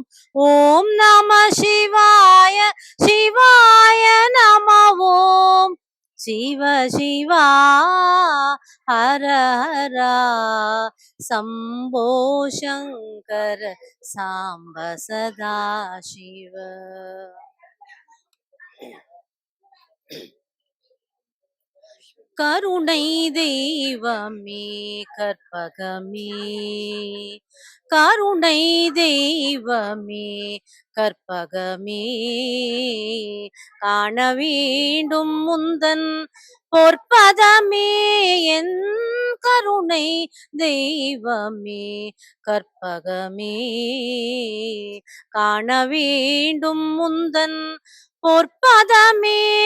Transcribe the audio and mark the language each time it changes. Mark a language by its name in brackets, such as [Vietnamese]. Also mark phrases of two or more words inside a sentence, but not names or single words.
[Sanskrit] ॐ नमः शिवाय शिवाय नमः ॐ शिव शिवा हर हरा शम्भो शङ्कर साम्ब सदा शिव [Tamil] கருணை தெய்வமே கற்பகமே கருணை தெய்வமே கற்பகமே காண வேண்டும் முந்தன் பொற்பதமே என் கருணை தெய்வமே கற்பகமே காண வேண்டும் முந்தன் பொற்பதமே